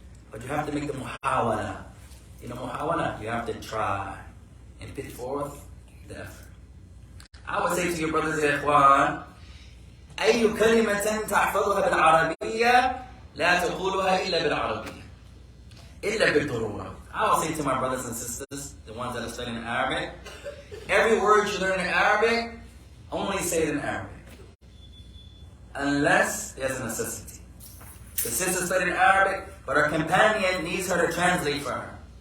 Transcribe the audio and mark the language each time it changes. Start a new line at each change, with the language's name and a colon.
English: But you have to make the muhawala. You know muhawala? You have to try and put forth the effort. I would say to your brothers and ikhwan,
Arabic: أي كلمة تحفظها بالعربية لا تقولها إلا بالعربية إلا بالضرورة.
English: I would say to my brothers and sisters, the ones that are studying Arabic, every word you learn in Arabic, only say it in Arabic. Unless there's a necessity. The sister studied Arabic, but her companion needs her to translate for her.